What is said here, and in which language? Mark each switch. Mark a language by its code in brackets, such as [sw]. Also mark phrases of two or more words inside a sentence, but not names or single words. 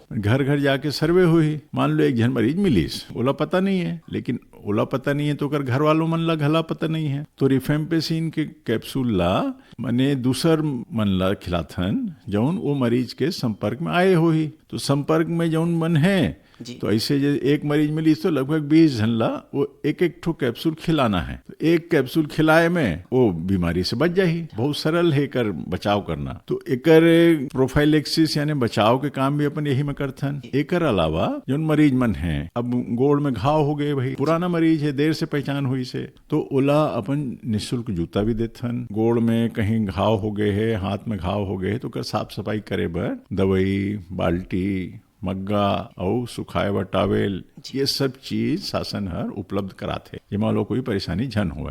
[hne] घर घर जाके सर्वे हुई, मान लो एक जन मरीज मिलीस, ओला पता नहीं है, लेकिन ओला पता नहीं है तो कर घर वालों मन ला घला पता नहीं है, तो रिफेम्पेसिन के कैप्सूल ला मने दूसर मन ला खिलाथन जौन वो मरीज के संपर्क में आए होही। तो संपर्क में जौन मन है तो ऐसे एक मरीज मिली तो लगभग 20 जन ला वो एक एक ठो कैप्सूल खिलाना है। तो एक कैप्सूल खिलाए में वो बीमारी से बच जाही। बहुत सरल है कर बचाव करना। तो एकर प्रोफाइलेक्सिस यानी बचाव के काम भी अपन यही में करथन। एकर अलावा जौन मरीज मन है, अब गोड़ में घाव हो गए भाई, पुराना मरीज है, देर से पहचान हुई से, तो ओला अपन निःशुल्क जूता भी देथन। गोड़ में कहीं घाव हो गए है, हाथ में घाव हो गए है, तो कर साफ सफाई करे बर दवाई, बाल्टी, मग्गा और सुखाए व टावेल, ये सब चीज शासन हर उपलब्ध कराथे, जेमा लोग कोई परेशानी झन हुआ।